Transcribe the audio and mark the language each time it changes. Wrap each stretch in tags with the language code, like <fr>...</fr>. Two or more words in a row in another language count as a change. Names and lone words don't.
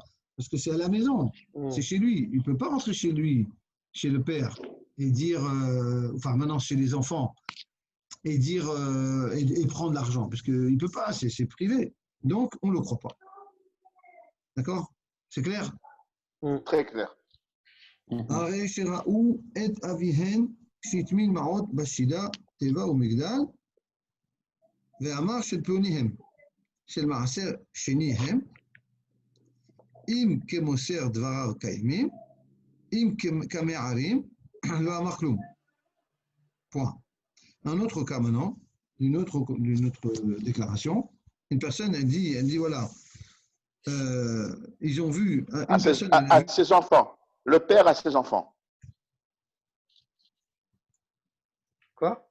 <fr>Parce que c'est à la maison, c'est chez lui. Il ne peut pas rentrer chez lui, chez le père, et dire, enfin maintenant chez les enfants, et dire et prendre l'argent, parce qu'il ne peut pas, c'est privé. Donc, on ne le croit pas. D'accord? C'est clair? Très clair.</fr> <he>הרי שראו את אביהן שהטמין מעות בשידה, תיבה ומגדל, ואמר של פלוניהם, של מעשר שני הם, אם כמוסר דבריו קיימים, אם כמערים, לא אמר כלום.</he> <fr>Point. Un autre cas maintenant, d'une autre déclaration, une personne, elle dit voilà, ils ont vu À ses enfants. Le père à ses enfants. Quoi?</fr>